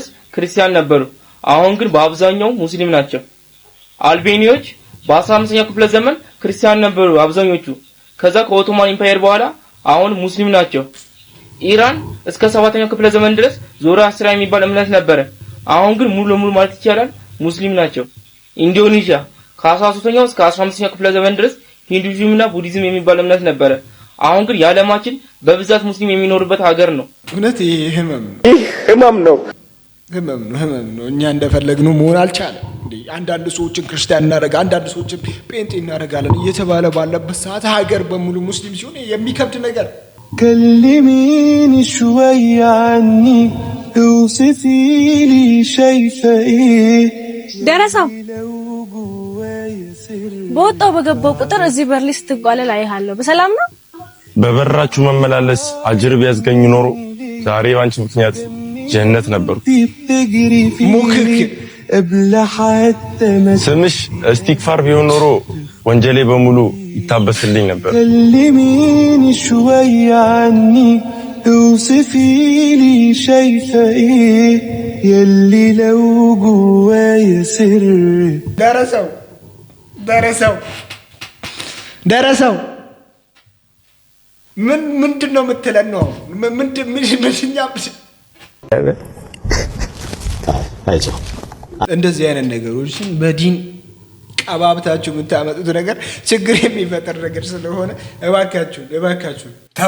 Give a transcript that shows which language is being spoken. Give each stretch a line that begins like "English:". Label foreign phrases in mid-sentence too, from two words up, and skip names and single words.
Amharic: ክርስቲያን ነበሩ። አሁን ግን በአብዛኛው ሙስሊም ናቸው። አልቤኒያዎች በ15ኛው ክፍለ ዘመን ክርስቲያን ነበሩ አብዛኞቹ። ከዛ ከኦቶማን ኢምፓየር በኋላ አሁን ሙስሊም ናቸው። ኢራን እስከ 7ኛው ክፍለ ዘመን ድረስ ዞራስትራ የሚባል እምነት ነበረ። አሁን ግን ሙሉ ለሙሉ ማለት ይቻላል ሙስሊም ናቸው። ኢንዶኔዥያ ከ13ኛው እስከ 15ኛው ክፍለ ዘመን ድረስ ሂንዱይዝምና ቡዲዝም የሚባል እምነት ነበረ። አሁን ግን የዓለማችን በብዛት ሙስሊም የሚኖርበት ሀገር ነው። እውነት ይሄ ህመም ነው። እኛ እንደፈለግነው መሆን አልቻለም። አንዳንድ ሰዎችን ክርስቲያን እናደርጋለን፣ አንዳንድ ሰዎችን ጴንጤ እናደርጋለን እየተባለ ባለበት ሰዓት ሀገር በሙሉ ሙስሊም ሲሆን የሚከብድ ነገር
Arabic: كلميني شوية عني اوصفي لي شايفة ايه
Amharic: ደረሰው በወጣው በገባው ቁጥር እዚህ በርሊ ስትጓለል አይሃለሁ። በሰላም ነው? በበራችሁ መመላለስ አጅር ቢያስገኝ ኖሮ ዛሬ ባንቺ ምክንያት ጀነት ነበርኩ። ስምሽ እስቲግፋር ቢሆን ኖሮ ወንጀሌ በሙሉ ይታበስልኝ ነበር።
Arabic: كلميني شوية عني اوصفي لي شايفة ايه يلي لو جوايا سر
Amharic: درسوا ምንድን ነው የምትለን ነው? እንደዚህ አይነት ነገሮችን በዲን ቀባብታችሁ የምታመጡት ነገር ችግር የሚፈጠር ነገር ስለሆነ እባካችሁ ተው።